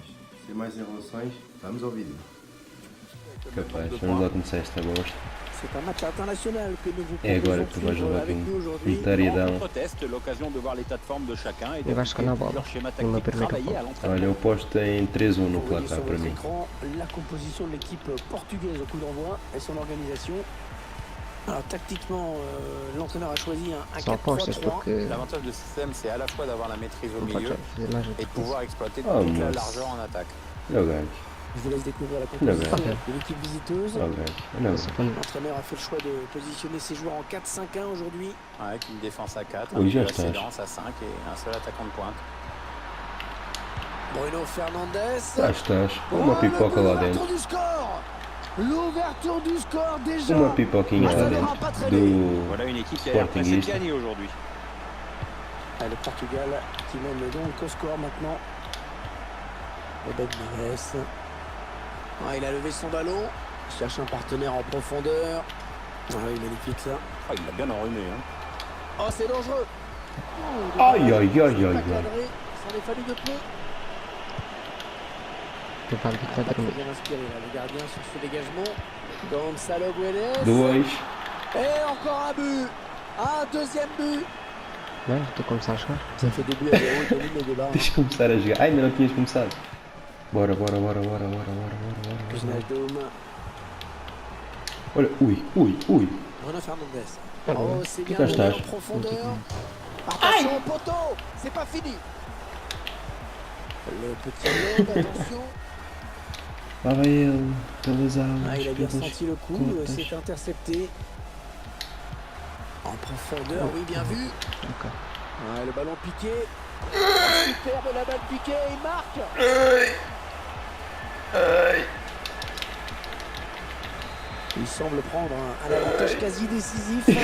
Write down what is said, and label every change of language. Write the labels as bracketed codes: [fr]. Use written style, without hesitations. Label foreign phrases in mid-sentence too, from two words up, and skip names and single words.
[pt] Sem mais enrolações, vamos ao vídeo. Capaz, vamos lá começar esta bosta. É agora que tu vais jogar com um taridão. Eu vais ficar na bola, numa primeira bola. Olha, eu posto em 3-1 no placar para mim. [fr] La composition de l'équipe portugaise au coup d'envoi et son organisation. Alors tactiquement, l'entraîneur a choisi un [pt] Só apostas [fr] 4-3-3. [pt] porque [fr] L'avantage de ce système, c'est à la fois d'avoir la maîtrise au [pt] não podes [fr] milieu [pt] fazer mais do [fr] et [pt] que [fr] de pouvoir exploiter Oh, toute la [pt] mas- [fr] largeur en attaque. [pt] Olha o gajo, [fr] Je vous laisse découvrir la [pt] Não, [fr] composition [pt] mas- [fr] de l'équipe visiteuse. [pt] olha o gajo. Olha o isso. gajo. [fr] L'entraîneur a fait le choix de positionner ses joueurs en 4-5-1 aujourd'hui. Avec une défense à 4, Oui, un j'ai milieu acheté. assez dense à 5 et un seul attaquant de pointe. Bruno Fernandes. [pt] Lá estás, uma pipoca lá [fr] L'ouverture [pt] dentro. [fr] du score. L'ouverture du score déjà. [pt] Uma pipoquinha lá dentro do [fr] Voilà une équipe qui a l'air pressée de [pt] Sportingista. [fr] gagner aujourd'hui. Le Portugal qui mène donc au score maintenant. Ben Neves. Ah, il a levé son ballon. Il cherche un partenaire en profondeur. Ah oui, magnifique ça. Ah, il l'a bien enrhumé. Hein. Oh, c'est dangereux. Aïe, aïe, aïe, Pas aïe, aïe. cadré. Ça en est fallu de peu. [pt] Tu vai Ah, vai [fr] pas très [pt] dormir. [fr] bien inspiré là, le gardien sur ce dégagement. Gonçalo Guedes. 2. Et encore un but. Un deuxième but. [pt] Bem, tu começar a jogar? [fr] Ça fait 2 buts à 0 et domine le débat. [pt] Tens de começar a jogar. Ai, ainda não tinhas começado. Bora, bora, bora, bora, bora, bora, bora, bora. Wijnaldum. Olha, ui, ui, ui. [fr] Bruno Fernandes. Ah, Oh, ouais. c'est Tout bien à donné stage. en profondeur. Attention au poteau. C'est pas fini. Le petit lobe, attention. [pt] Lá vai ele, pelas [fr] Ah, il a bien [pt] pelas [fr] senti le coup, [pt] contas. [fr] c'est intercepté. En profondeur, oui, bien vu. Ok. Ah, le ballon piqué. Superbe la balle piquée, il marque. Il semble prendre un avantage quasi décisif.